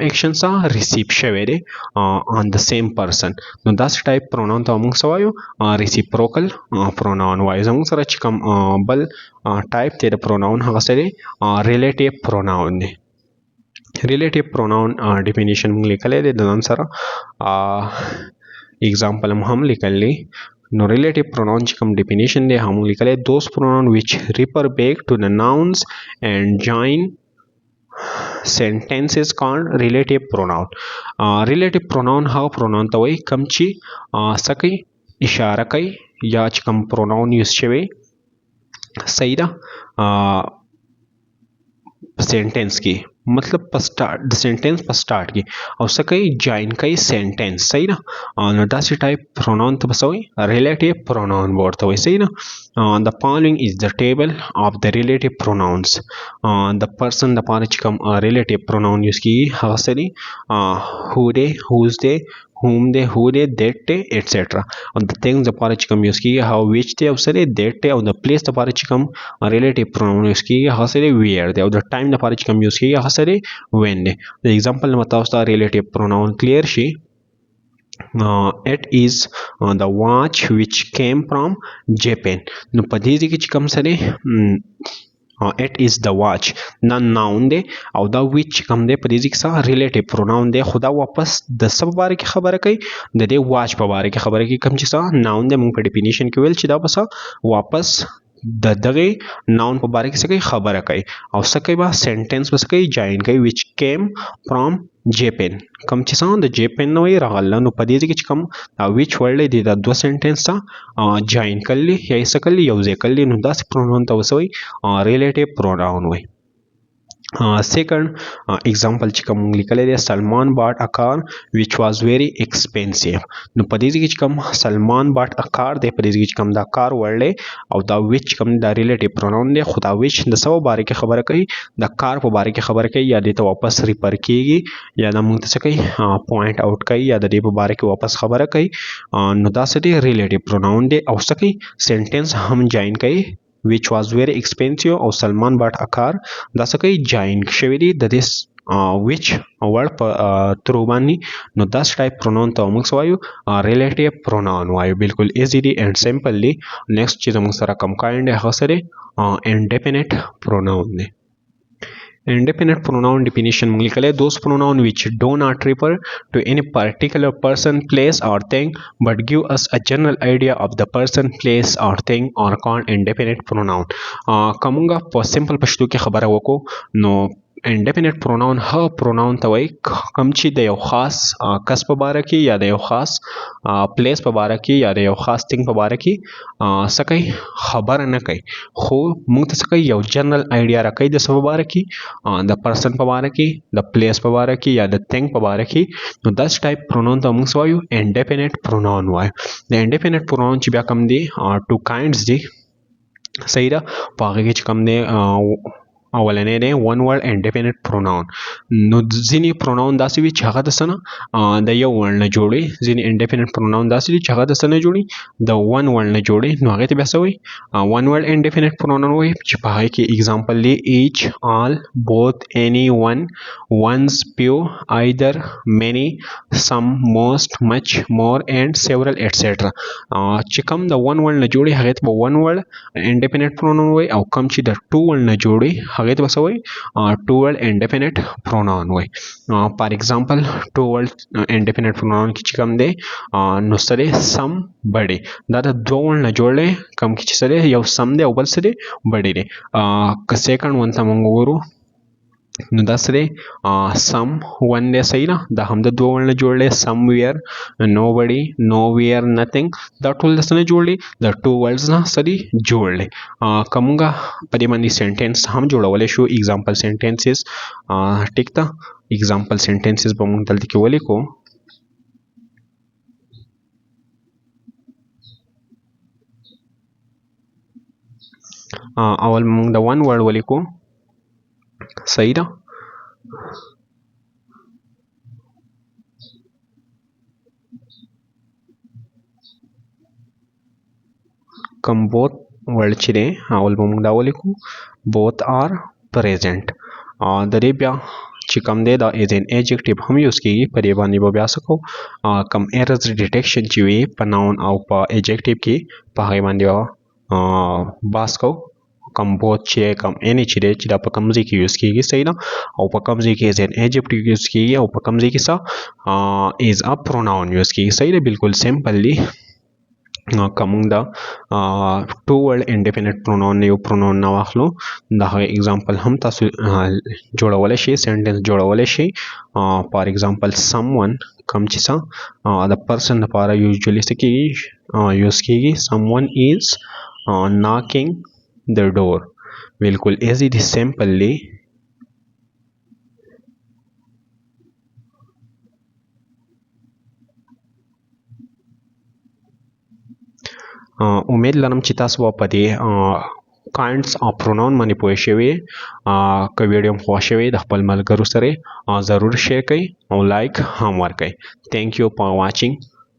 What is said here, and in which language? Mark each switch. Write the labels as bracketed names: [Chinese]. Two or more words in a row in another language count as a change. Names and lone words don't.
[Pashto] ایکشن څه ریسیو شوی دی [English] on the same person [Pashto] نو داسې [English] type pronoun [Pashto] ته موږ څه وایو [English] reciprocal pronoun [Pashto] وایو زموږ سره چې کوم بل ټایپ دی د پروناون هغه څه دی [English] relative pronoun [Pashto] دی [English] relative pronoun definition [Pashto] موږ لیکلی دی د ځان سره اگزامپل هم لیکلی نو [English] relative pronoun [Pashto] چې کوم ډیفینیشن دی هم لیکلی [English] those pronoun which refer back to the nouns and join sentences called relative pronoun relative pronoun [Pashto] هغه پروناون ته وایي کوم چې څه کوي اشاره کوي یا چې کوم [English] pronoun use [Pashto] شوی صحیح ده په سینټنس کې مطلب په سٹارٹ د سینټنس په سٹارٹ کې او څه کوي جاین کوي سینټنس صحیح نه نو داسې [English] type pronoun [Pashto] ته به څه وایي [English] relative pronoun [Pashto] به ورته وایي صحیح نه [English] the following is the table of the relative pronouns [Pashto] د پرسن دپاره چې کوم [English] relative pronoun use [Pashto] کېږي هغه څه دي هو دی هوز دی whom دی who دی that دی etc او د things دپاره چې کوم یوز کېږي هغه which دی او څه دی that دی او د place دپاره چې کوم [English] relative pronoun use [Pashto] کېږي هغه څه دی where دی او د ټایم دپاره چې کوم یوز کېږي هغه څه دی when دی د ایگزامپل نه به تاسو ته [English] relative pronoun clear [Pashto] شي [English] it is the watch which came from Japan [Pashto] نو په دې کې چې کوم څه دی [English] it is the watch [Pashto] دا ناون دی او دا which کوم دی په دې کې څه [English] relative pronoun [Pashto] دی خو دا واپس د څه په باره کې خبره کوي د دې واچ په باره کې خبره کوي کوم چې څه ناون دی موږ په ډیفینیشن کې ویل چې دا به څه واپس د دغه ناون په باره کې څه کوي خبره کوي او څه کوي به سینټنس به څه کوي جاین کوي [English] which came from Japan [Pashto] کوم چې څه د جیپن نه وایي راغله نو په دې کې چې کوم [English] which word [Pashto] دی دا دوه سینټنس ته جاین کړلی یا یې څه کړلی یو ځای کړلی نو داسې پروناون ته څه وایي [English] relative pronoun [Pashto] وایي [English] second example [Pashto] چې کوم لیکل دی [English] سلمان bought a car which was very expensive [Pashto] نو په دې کې چې کوم [English] سلمان bought a car [Pashto] دی په دې کې چې کوم دا کار وړلې او دا which کوم دا [English] relative pronoun [Pashto] دی خو دا which د سو باره کې خبره کوي د کار په باره کې خبره کوي یا دې ته واپس ریپر کیږي یا دا موږ ته څه کوي [English] point out [Pashto] کوي یا د دې په باره کې واپس خبره کوي نو دا څه دی [English] relative pronoun [Pashto] دی او څه کوي سنټنس هم جاین کوي [English] which was very expensive [Pashto] او [English] سلمان bought a car [Pashto] دا څه کوي جاین شوی دی د دې [English] which word [Pashto] په ترو باندې نو داس [English] type pronoun [Pashto] ته موږ وایو [English] relative pronoun [Pashto] وایو بالکل ایزی دی [English] and simple [Pashto] دی نیکسٹ چې موږ سره کم کایند هغه سره [English] independent pronoun [Pashto] دی [English] Indefinite pronoun definition [Pashto] موږ لیکلی [English] those pronoun which do not refer to any particular person, place or thing but give us a general idea of the person, place or thing are called indefinite pronoun. [Pashto] کومه په سمپل پښتو کې خبره وکړو نو [English] indefinite pronoun [Pashto] هغه pronoun ته وایي کوم چې د یو خاص کس په باره کې یا د یو خاص پلیس په باره کې یا د یو خاص thing په باره کې څه کوي خبره نه کوي خو موږ ته څه کوي یو [English] general idea [Pashto] راکوي د څه په باره کې د پرسن په باره کې د پلیس په باره کې یا د thing په باره کې نو داس ټایپ pronoun ته موږ وایو [English] indefinite pronoun [Pashto] وایو د [English] indefinite pronoun [Pashto] چې بیا کوم دي [English] two kinds [Pashto] دي صحیح ده په هغه کې چې کوم دی اولنې دی [English] one word indefinite pronoun [Pashto] نو ځینې pronoun داسې وي چې هغه د څه نه د یو word نه جوړي ځینې [English] indefinite pronoun [Pashto] داسې دي چې هغه د څه نه جوړي د [English] one word [Pashto] نه جوړي نو هغې ته بیا څه وایي [English] one word indefinite pronoun [Pashto] وایي چې په هغې کې example دی [English] each, all, both, any, one, once, few, either, many, some, most, much, more and several etc [Pashto] چې کوم د [English] one word [Pashto] نه جوړي هغې ته به [English] one word indefinite pronoun [Pashto] وایي او کوم چې د [English] two word [Pashto] نه جوړي هغه ته څه وایي [English] two word indefinite pronoun [Pashto] وایي [English] for example two word indefinite pronoun [Pashto] کې چې کوم دی نو څه دی [English] some body [Pashto] دا د دوه word نه جوړ دی کوم کې چې څه دی یو some دی او بل څه دی بډې دی که [English] second one [Pashto] ته موږ وګورو نو دا څه دی [English] some one [Pashto] دی صحیح ده دا هم د دوه word نه جوړ دی [English] somewhere, nobody, nowhere, nothing [Pashto] دا ټول د څه نه جوړ دي د [English] two words [Pashto] نه څه دي جوړ دي که موږ په دې باندې سنټنس هم جوړولی شو [English] example sentences [Pashto] ټیک ده [English] example sentences [Pashto] به موږ دلته کې ولیکو اول موږ د [English] one word [Pashto] ولیکو صحیح ده کوم [English] both word [Pashto] چې دی اول به موږ دا ولیکو [English] both are present [Pashto] د دې بیا چې کوم دی دا [English] as an adjective [Pashto] هم یوز کیږي په دې باندې به بیا څه کوو کوم [English] errors detection [Pashto] چې وي په noun او په adjective کې په هغې باندې بحث کوو کوم both چې کوم any چې دی چې دا په کوم ځای کې یوز کیږي صحیح ده او په کوم ځای کې [English] as an adjective [Pashto] یوز کیږي او په کوم ځای کې څه [English] as a pronoun [Pashto] یوز کیږي صحیح ده بالکل سمپل دی کومه دا [English] two word indefinite pronoun [Pashto] یو pronoun نه واخلو دا هغه example هم تاسو جوړولی شئ sentence جوړولی شئ for example someone کوم چې څه د person لپاره usually څه کیږي یوز کیږي [English] someone is knocking the door [Pashto] بالکل easy دی simple دی امید لرم چې تاسو په دې کاینډز او پروناون باندې پوه شوي که ویډیو مو خوښ شوی د خپل ملګرو سره ضرور شیر کړئ او لایک هم ورکړئ [English] thank you for watching